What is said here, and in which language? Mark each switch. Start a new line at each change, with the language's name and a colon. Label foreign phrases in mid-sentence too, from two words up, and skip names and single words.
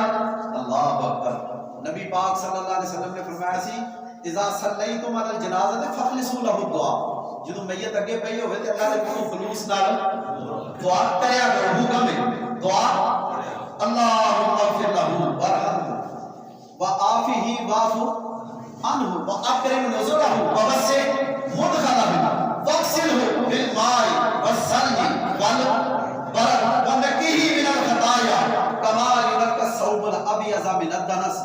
Arabic: اللہ اکبر.
Punjabi: نبی پاک
Arabic: صلی اللہ علیہ وسلم
Punjabi: نے فرمایا سی
Arabic: اذا صلیتم علی الجنازہ فخلصوا له الدعاء.
Punjabi: جدوں میت اگے پئی ہوے تے اللہ دے کولوں خلوص نال دعا کریا کرو. حکم ہے دعا.
Arabic: اللہم اغفر له وارحمه وعافه واعف عنه واکرم نزله ووسع مدخله واغسله بالماء والثلج والبرد ونقه من الخطايا كما ينقى الثوب الابيض من الدنس.